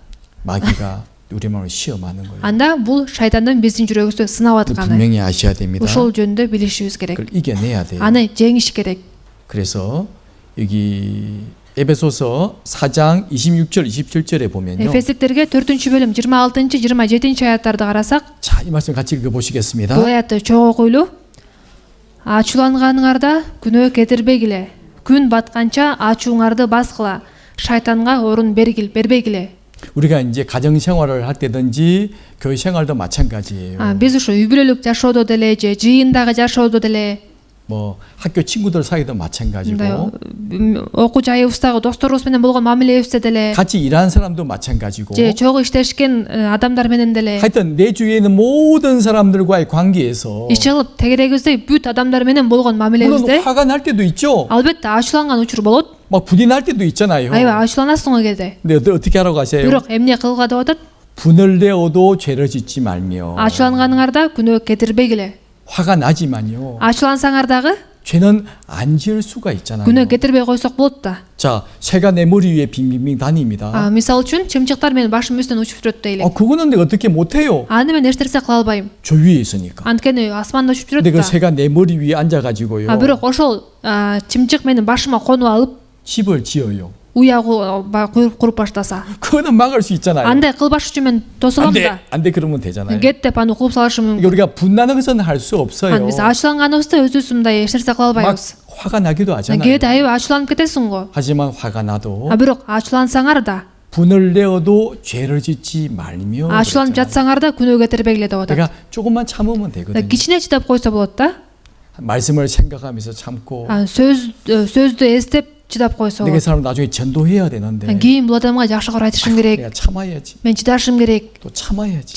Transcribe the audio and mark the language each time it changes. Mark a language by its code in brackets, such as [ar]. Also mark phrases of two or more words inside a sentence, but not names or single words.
[ko] 마귀가 우리 마음을 시험하는 거예요. [ky] анда бул шайтандын биздин жүрөгүбүздү сынап атканы. [ko] 분명히 아셔야 됩니다. [ky] ошол жөнүндө билишибиз керек. [ko] 그걸 이겨내야 돼요. [ky] аны жеңиш керек. [ko] 그래서 여기 에베소서 4장 26절 27절에 보면요. [ky] Эфесиктерге 4-бөлүм 26-27 аяттарды карасак, [ko] 자, 이 말씀 같이 읽어보시겠습니다. [ky] бул аятты чогуу окуйлу. Ачууланганыңарда күнөө кетирбегиле. Күн батканча ачууңарды баскыла. Шайтанга орун бербегиле. [ko] 우리가 이제 가정 생활을 할 때든지 교회 생활도 마찬가지예요. [ky] Биз ушу үй бүлөлүк жашоодо деле же жыйындагы жашоодо деле [ko] 뭐 학교 친구들 사이도 마찬가지고 [ky] окуу жайыбыздагы досторубуз менен болгон мамилебизде деле [ko] 같이 일하는 사람도 마찬가지고 [ky] же чогуу иштешкен адамдар менен деле [ko] 하여튼 내 주위에 있는 모든 사람들과의 관계에서 [ky] иш кылып тегерегибизде бүт адамдар менен болгон [ko] 물론 [ky] мамилебизде [ko] 화가 날 때도 있죠. [ky] албетте ачууланган учур болот. [ko] 막 분이 날 때도 있잖아요. [ky] 아이바 ачууланасың ой кезде. [ko] 근데 어떻게 하라고 하세요? [ky] бирок эмне кылууга деп атат? [ko] 분을 내어도 죄를 짓지 말며 [ky] ачууланганыңарда күнөө кетирбегиле. [ko] 화가 나지만요. [ky] ачуулансаңар дагы [ko] 죄는 안 지을 수가 있잖아요. [ky] күнөө кетирбей койсок болот да. [ko] 자, 새가 내 머리 위에 빙빙빙 다닙니다. [ky] мисалы үчүн чымчыктар менин башым үстүнөн учуп жүрөт дейли. [ko] 그거는 내가 어떻게 못해요? [ky] аны мен эч нерсе кыла албайм. [ko] 저 위에 있으니까. [ky] анткени асманда учуп жүрөт [ko] 근데 그 [ky] да. [ko] 새가 내 머리 위에 앉아가지고요. [ky] бирок ошол чымчык менин башыма конуп алып [ko] 집을 지어요. [ky] уягу куруп баштаса, [ko] 그거는 막을 수 있잖아요. [ky] андай кылбаш үчүн мен тосолом [ko] 안 돼, [ky] да. [ko] 안 돼 그러면 되잖아요. [ky] кет деп аны кууп салышым [ko] 그러니까 [ky] мүмкүн. [ko] 우리가 분나는 것은 할 수 없어요. [ky] биз ачууланганыбызда өзүбүз мындай эч нерсе кыла [ko] 막 [ky] албайбыз. [ko] 화가 나기도 하잖아요. [ky] кээде аябай ачууланып кетесиң го. [ko] 하지만 화가 나도 [ky] Бирок ачуулансаңар да, [ko] 분을 내어도 죄를 짓지 말며 [ky] ачууланып [ko] 그랬잖아요. [ky] жатсаңар да күнөөгө тербегиле деп атат. [ko] 내가 조금만 참으면 되거든요. [ky] Кичине чыдап койсо болот да. [ko] 말씀을 생각하면서 참고 [ky] сөздү эстеп чыдап койсо [ko] 내가 [ky] болот. [ko] 사람 나중에 전도해야 되는데 [ky] Кийин бул адамга жакшыраак айтышым керек. [ko] 내가 참아야지. [ky] Мен чыдашым керек. [ko] 또 참아야지.